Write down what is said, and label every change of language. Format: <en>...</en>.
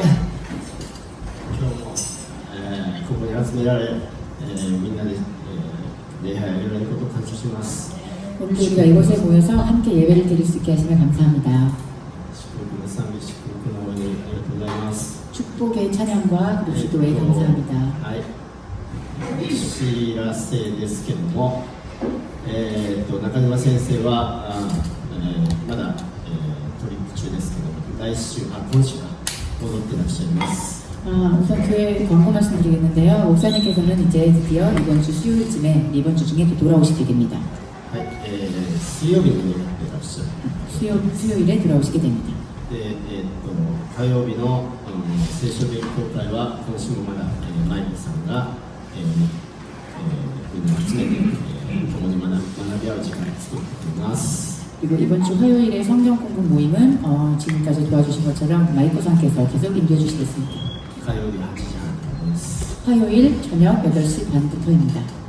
<ja>日も、ここに集められ、みんなで、礼拝をやれることを感謝します。</ja> <ko>오늘도 우리가 이곳에 모여서 함께 예배를 드릴 수 있게 하시며 감사합니다.</ko> <ja>祝福の賛美、祝福の応援ありがとうございます。</ja> <ko>축복의 찬양과 그리고 기도에 감사합니다.</ko> <ja>はい。お知らせですけども、中島先生はまだ、トリップ中ですけど、今週は戻ってらっしゃいます。</ja> <ko>우선 교회 광고 말씀드리겠는데요. 목사님께서는 이제 드디어 이번 주 수요일쯤에 이번 주 중에 또 돌아오시게 됩니다.</ko> <ja>はい、水曜日に戻ってらっしゃる。</ja> <ko>수요일에 돌아오시게 됩니다.</ko> <ja>で、火曜日の、聖書勉強会は今週もまだ、マイクさんが、みんなを集めて、共に学び合う時間を作ってくれます。</ja> <ko>그리고 이번 주 화요일에 성경 공부 모임은 지금까지 도와주신 것처럼 마이코상께서 계속 인도해 주시겠습니다.</ko> <ja>火曜日8時半からです。</ja> <ko>화요일 저녁 8시 반부터입니다.</ko>